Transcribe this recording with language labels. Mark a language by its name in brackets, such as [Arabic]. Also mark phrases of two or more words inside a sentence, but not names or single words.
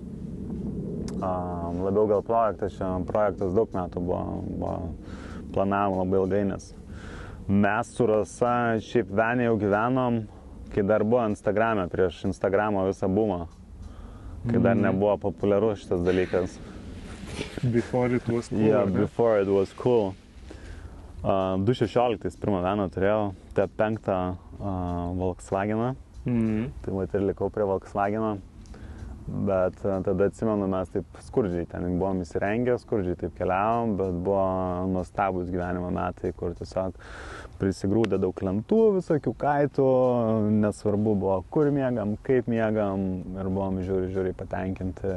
[Lithuanian] Labiau gal projektas daug metų buvo planavom labai ilgai, nes mes su Rasa šiaip venė jau gyvenom, kai dar buvo Instagrame, prieš Instagramo visą boomą, kai dar nebuvo populiarus šitas dalykas. [English] Before it was cool. Yeah, before it was cool. [Lithuanian] 2016 pirmą veną turėjau, tą 5 Volkswageną, tai vat ir likau prie Volkswageno, bet tada atsimenu, mes taip skurdžiai ten buvom įsirengę, skurdžiai taip keliavom, bet buvo nuostabus gyvenimo metai, kur tiesiog prisigrūdė daug lentų, visokių kaitų, nesvarbu buvo kur miegam, kaip miegam ir buvom žiūri patenkinti.